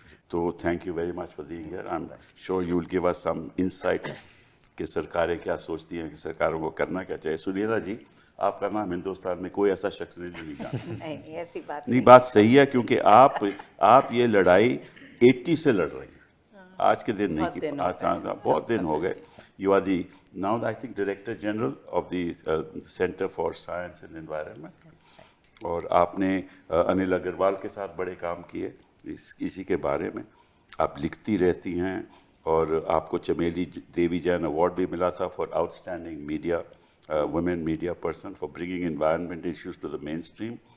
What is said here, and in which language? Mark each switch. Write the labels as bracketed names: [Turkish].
[English] तो thank you very much for being here. I am sure you will give us some insights [Hindi] कि सरकारें क्या सोचती हैं, कि सरकारों को करना क्या चाहिए। सुनीता जी, आपका नाम हिंदुस्तान में कोई ऐसा शख्स नहीं जानता। नहीं, ऐसी बात नहीं, बात सही है, क्योंकि आप ये लड़ाई 80 से लड़ रही हैं, आज के दिन नहीं की, आज बहुत दिन हो गए। [English] You are the now I think Director General of the Center for Science and Environment. [Hindi] और आपने अनिल अग्रवाल के साथ बड़े काम किए इसी के बारे में। आप लिखती रहती हैं और आपको चमेली देवी जैन अवार्ड भी मिला था [English] For outstanding media women media person for bringing environment issues to the mainstream.